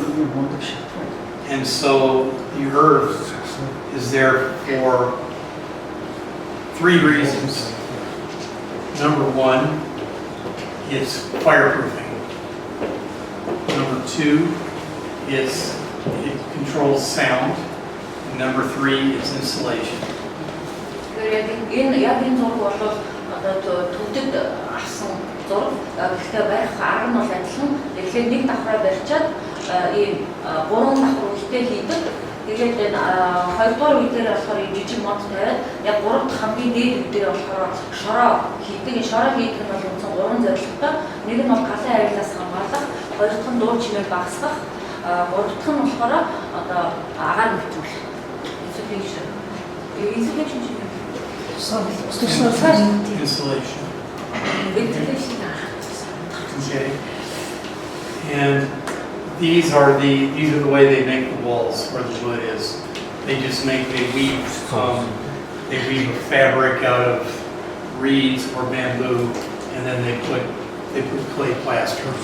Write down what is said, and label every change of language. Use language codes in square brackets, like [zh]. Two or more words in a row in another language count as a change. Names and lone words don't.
[en] And so the earth is there for 3 reasons. Number one, it's fireproofing. Number 2 is it controls sound. And number 3 is insulation. [mn] Энэ яг энэ зураг бол одоо төвдөд авсан зураг. Гэхдээ барих арга нь бол адилхан. Тэгэхээр нэг давхраа барьчаад ийм 3 давхар үлдээ хийдэг. Тэгээд энэ 2 дугаар үе дээр болохоор жижиг мод тавиад яг 3 дахь хамгийн дээд үе дээр болохоор шороо хийдэг. Энэ шороо хийдэг нь бол үндсэн 3 зорилготой. Нэг нь бол галын аюулаас хамгаалах, хоёр дахь нь дуу чимээг багасгах, гурав дахь нь болохоор одоо агаар нэвтрүүлэх. [en] Insulation. Insulation. Okay. And these are the way they make the walls where the wood is. They weave a fabric out of reeds or bamboo, and then they put clay plaster.